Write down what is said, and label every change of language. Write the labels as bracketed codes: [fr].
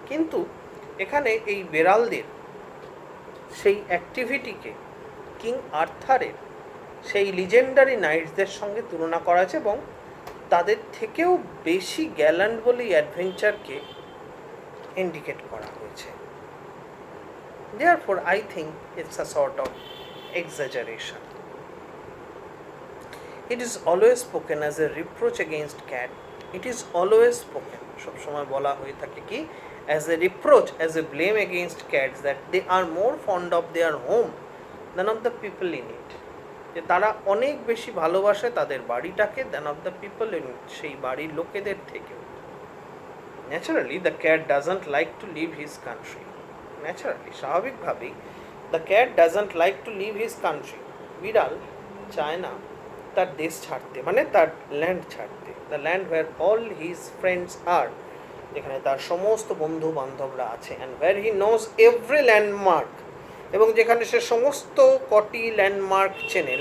[bn] কিন্তু এখানে এই বেড়ালদের সেই অ্যাক্টিভিটিকে কিং আর্থারের সেই লিজেন্ডারি নাইটসদের সঙ্গে তুলনা করা হয়েছে, এবং তাদের থেকেও বেশি গ্যালান্ট বলেই অ্যাডভেঞ্চারকে ইন্ডিকেট করা হয়েছে। [en] Therefore, I think it's a sort of exaggeration. It is always spoken as a reproach against cat. It is always spoken, [bn] সব সময় বলা হয়ে থাকে কি? [en] As a reproach, as a blame against cats, that they are more fond of their home than of the people in it. [bn] যে তারা অনেক বেশি ভালোবাসে তাদের বাড়িটাকে [en] than of the people in it, [bn] সেই বাড়ির লোকেদের থেকে। [en] Naturally, the cat doesn't like to leave his country. Naturally, [bn] স্বাভাবিকভাবেই [en] the cat doesn't like to leave his country. [bn] বিড়াল চায় না তার দেশ ছাড়তে, মানে তার ল্যান্ড ছাড়তে। [en] the land where all his friends are, [bn] যেখানে তার সমস্ত বন্ধু বান্ধবরা আছে। [en] and where he knows every landmark, [bn] এবং যেখানে সে সমস্ত কটি ল্যান্ডমার্ক চেনে।